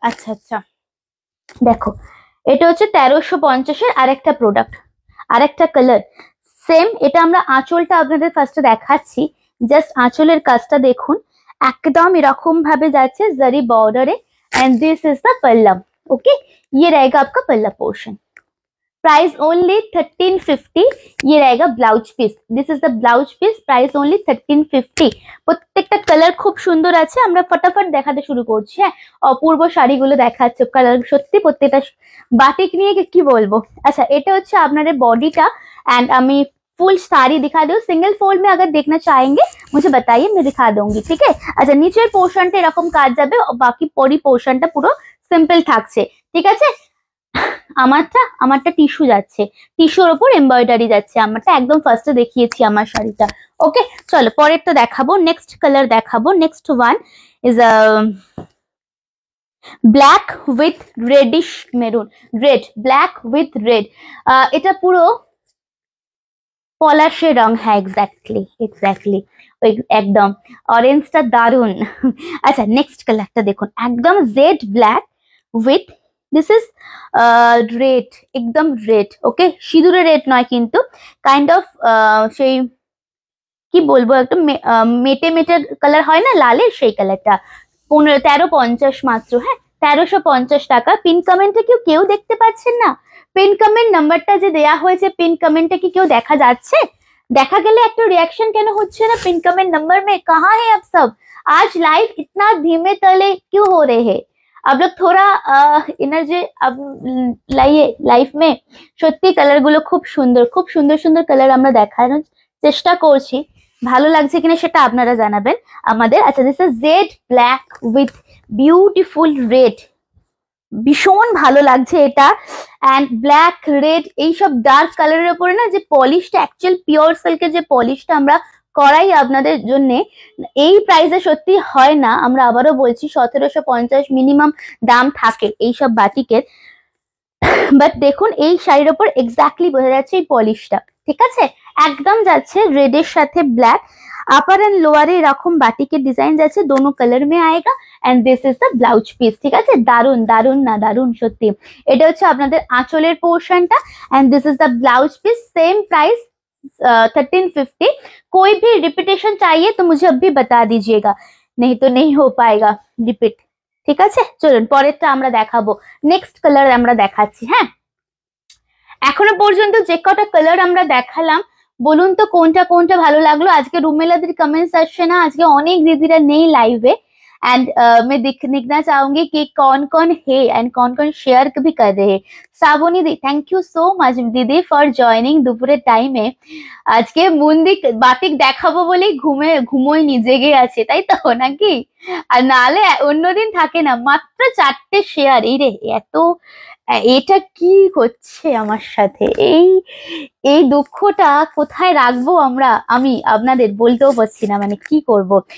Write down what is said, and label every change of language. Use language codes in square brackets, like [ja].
[bn] আচ্ছা আচ্ছা, দেখো এটা হচ্ছে 1350-এর আরেকটা প্রোডাক্ট, আরেকটা কালার সেম। এটা আমরা আঁচলটা আপনাদের ফার্স্টে দেখাচ্ছি, জাস্ট আঁচলের কাজটা দেখুন, একদম এরকম ভাবে যাচ্ছে জারি বর্ডারে, [en] And this is the palla, okay. [hi] ये रहेगा आपका पल्ला पोर्शन, प्राइस ओनली 1350। ये रहेगा blouse piece, [en] this is the blouse piece, [hi] price only 1350। [bn] প্রত্যেকটা কালার খুব সুন্দর আছে, আমরা ফটাফট দেখাতে শুরু করছি, হ্যাঁ অপূর্ব শাড়িগুলো দেখাচ্ছে, কালার সত্যি প্রত্যেকটা বাটিক নিয়ে কি বলবো। আচ্ছা এটা হচ্ছে আপনাদের বডিটা, [hi] एंड আমি फुल साड़ी दिखा दो, सिंगल फोल्ड में अगर देखना चाहेंगे मुझे बताइए, मैं दिखा दूंगी, ठीक है। [bn] আচ্ছা নিচের পোর্শনটা এরকম কাজ যাবে, বাকি পরি পোর্শনটা পুরো সিম্পল থাকছে, ঠিক আছে। আমারটা টিস্যু যাচ্ছে, টিস্যুর ওপর এমব্রয়ডারি যাচ্ছে, আমারটা একদম ফার্স্টে দেখিয়েছি আমার শাড়িটা, ওকে। চলো পরেরটা দেখাবো, নেক্সট কালার দেখাবো। [en] next one is black with reddish maroon, [bn] red, black with red, এটা পুরো পলাশে রং, হ্যাঁ এক্স্যাক্টলি এক্স্যাক্টলি ওই একদম অরেঞ্জটা দারুন। আচ্ছা নেক্সট কালারটা দেখুন, একদম jet black with this is red, একদম রেড, ওকে সিঁদুরে রেড নয় কিন্তু, কাইন্ড অফ সেই কি বলবো একটা মেটে মেটে কালার হয় না লালের, সেই কালারটা। 1350 মাত্র, হ্যাঁ 1350 টাকা। পিন কমেন্টে কেউ দেখতে পাচ্ছেন না? पिन कमेंट नंबरটা যে দেয়া হয়েছে, पिन कमेंटे কি কেউ দেখা যাচ্ছে? দেখা গেলে একটা রিঅ্যাকশন কেন হচ্ছে না पिन कमेंट नंबर में? [hi] कहाँ है आप सब? आज लाइव इतना धीमे तले क्यों हो रहे हैं? आप लोग थोड़ा एनर्जी अब लाइए लाइफ में। [bn] সত্যি কালারগুলো খুব সুন্দর সুন্দর কালার আমরা দেখানোর চেষ্টা করছি, ভালো লাগছে কিনা সেটা আপনারা জানাবেন আমাদের। আচ্ছা [en] this is jade black with beautiful red, [bn] ভীষণ ভালো লাগছে এটা। এন্ড ব্ল্যাক রেড এইসব ডার্ক কালারের উপরে না যে পলিশটা, অ্যাকচুয়াল পিওর সিল্কের যে পলিশটা আমরা করাই আপনাদের জন্য, এই প্রাইসে সত্যি হয় না। আমরা আবারও বলছি 1750 মিনিমাম দাম থাকে এইসব বাটিকের, বাট দেখুন এই শাড়ির ওপর এক্স্যাক্টলি বোঝা যাচ্ছে এই পলিশটা, ঠিক আছে। একদম যাচ্ছে রেডের সাথে ব্ল্যাক, আপার এন্ড লোয়ারে এরকম বাটিকের ডিজাইন যাচ্ছে, [hi] দোনো colour May আয়েগা। [en] and this is the blouse piece, [bn] ঠিক আছে। দারুন দারুন না দারুন সত্যি। এটা হচ্ছে আপনাদের আঁচলের পোর্শনটা, [en] And this is the blouse piece, same price 1350। [hi] कोई भी रिपीटेशन चाहिए तो मुझे अभी बता दीजिएगा, नहीं तो नहीं हो पाएगा रिपीट, [bn] ঠিক আছে। চলুন পরেরটা আমরা দেখাবো, নেক্সট কালার আমরা দেখাচ্ছি, হ্যাঁ। এখনো পর্যন্ত যে কটা কালার আমরা দেখালাম বলুন তো কোনটা কোনটা ভালো লাগলো। আজকে রুমেলাদের কমেন্টস আসছে না, আজকে অনেক দিদিরা নেই লাইভে, [hi] एंड मैं देखना चाहूंगी कि कौन कौन है एंड कौन कौन शेयर भी कर रहे हैं। [en] Shravani di thank you so much didi for joining [bn] দুপুরের টাইমে। আজকে মুন্দি বাটিক দেখাবো বলে ঘুমোয়নি, জেগে আছে তাই তো নাকি? আর নালে অন্যদিন থাকে না। মাত্র 4টে শেয়ার, এই রে এত, এটা কি হচ্ছে আমার সাথে? এই দুঃখটা কোথায় রাখবো আমি আপনাদের বলতেও পারছি না, মানে কি করব।